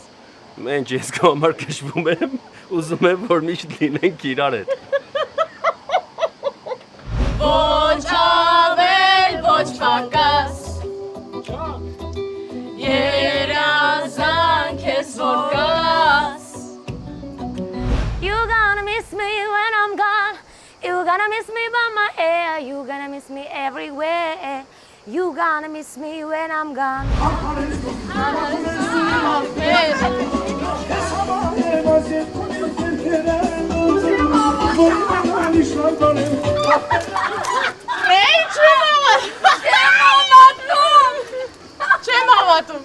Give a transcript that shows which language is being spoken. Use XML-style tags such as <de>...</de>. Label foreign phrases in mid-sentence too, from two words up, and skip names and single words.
<hy>Մենք ես քո համար գժվում եմ, ուզում եմ որ միշտ լինենք իրար հետ։ Ոչ ավել, ոչ պակաս Երազանք ես որ կաս</hy> <en>You gonna miss me when I'm gone. You gonna miss me by my hair. You gonna miss me everywhere. You gonna miss me when I'm gone.</en> <hy>Չեմ հավատում։</hy>